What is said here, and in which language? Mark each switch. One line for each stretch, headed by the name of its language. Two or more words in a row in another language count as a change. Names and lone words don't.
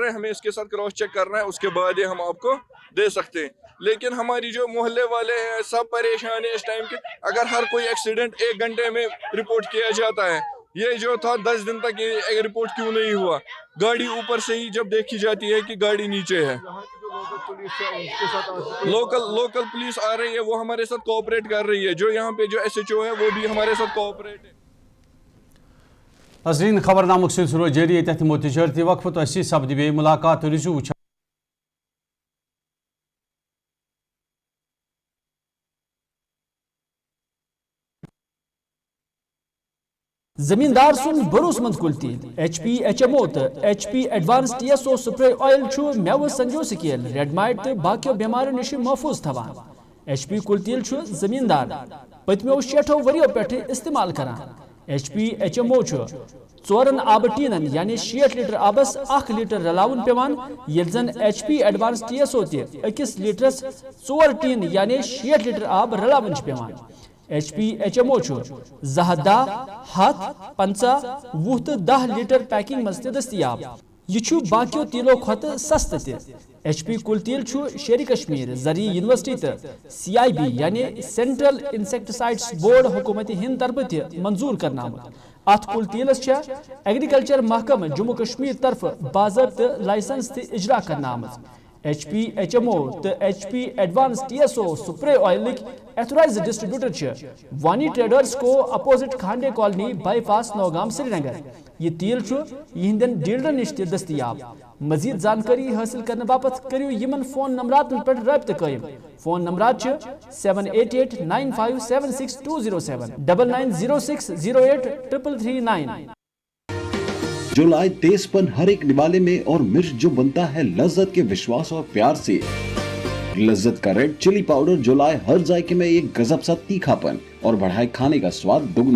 Urdu: ہیں ہمیں اس کے ساتھ کراس چیک کرنا ہے اس کے بعد ہم آپ کو دے سکتے ہیں لیکن ہماری جو محلے والے ہیں سب پریشان ہیں اس ٹائم کے اگر ہر کوئی ایکسیڈنٹ 1 گھنٹے میں رپورٹ کیا جاتا ہے یہ جو تھا 10 دن تک یہ رپورٹ کیوں نہیں ہوا گاڑی اوپر سے ہی جب دیکھی جاتی ہے کہ گاڑی نیچے ہے لوکل پولیس آ رہی ہے وہ ہمارے ساتھ کوآپریٹ کر رہی ہے جو یہاں پہ جو SHO ہے وہ بھی ہمارے ساتھ کوآپریٹ ہے
Kashmiri: ناظرین خبر نامک سلسلہ جاری تحت تجارتی وقفہ تو سپدِ بیٚیہِ ملاقات رجوع زمیندار سن بھروس مند کل تیل HP HMO تو HP ایڈوانس TSO
English: spray oil
Kashmiri: چھو میو سنجو سکیل ریڈ مائٹ تو باقی بیمار نش محفوظ تھوان HP کل تیل چھو زمیندار پتمیو 60 وریو پیٹھ استعمال کران HP HMO چھو 4 آب ٹینن یعنی 60 لیٹر آبس 1 لیٹر رلاون پیوان یل زن HP ایڈوانس TSO تی 1 لیٹرس 4 ٹین یعنی 60 لیٹر آب رلاون پیوان HPHMO 210 50 20 to 10 لیٹر پیکنگ مز دستیاب. یہ باقیو تیلو کھت سست تہ. HP کل تیل شیر کشمیر زرعی یونیورسٹی تو CIB یعنی سینٹرل انسیکٹسائڈس بورڈ حکومت ہند طرف تہ منظور کرنا آمت. ات کل تیلس ایگریکلچر محکمہ جموں کشمیر طرف باضابطہ لائسنس تہ اجرا کرنا آمت. HPHMO تو HP ایڈوانس TSO
English: spray oil authorized distributor
Kashmiri: وانی ٹریڈرز کو اپوزٹ کھانڈے کالونی بائی پاس نوگام سری نگر. یہ تیل یہندین ڈیلرن نش دستیاب. مزید جانکاری حاصل کرنے باپت کریو یمن فون نمبرات پر رابطہ قائم. فون نمبرات 7889576207 9906083339.
Urdu: جو لائے تیز پن ہر ایک نوالے میں اور مرچ جو بنتا ہے لذت کے وشواس اور پیار سے. لذت کا ریڈ چلی پاؤڈر جو لائے ہر ذائقے میں ایک گزب سا تیکھا پن اور بڑھائے کھانے کا سواد دگنا.